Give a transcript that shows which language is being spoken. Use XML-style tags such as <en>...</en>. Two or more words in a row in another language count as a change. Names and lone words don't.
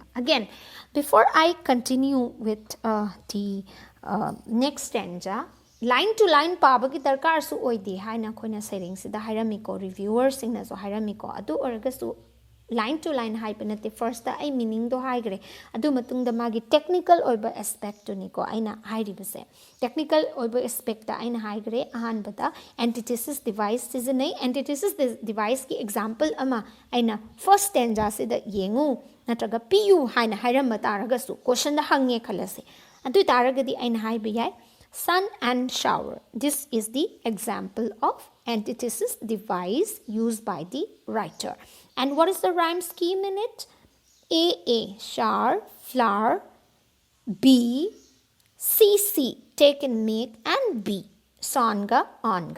<en>Again, before I continue with the next stanza, line to line</en> <mni>paba ki darkar su oidi hai na khoina sairing sida hairami ko reviewers sing na so hairami ko adu orga su</mni> <en>line to line</en> <mni>hai panate first da ai meaning do hai gre adu matung da magi technical oiba aspect to ni ko aina hai ri base technical oiba aspect da aina hai gre ahan bata</mni> <en>antithesis device</en> <mni>is nei</mni> <en>antithesis device</en> <mni>ki example ama aina</mni> <en>first stanza</en> <mni>se da yengu natraga pu haina hairam taraga su question da hange khalase adu taragadi aina hai bi yai</mni> <en>sun and shower. This is the example of antithesis device used by the writer. And what is the rhyme scheme in it? A, shower, flower, B, C, take and make, and B, songa, onga.</en>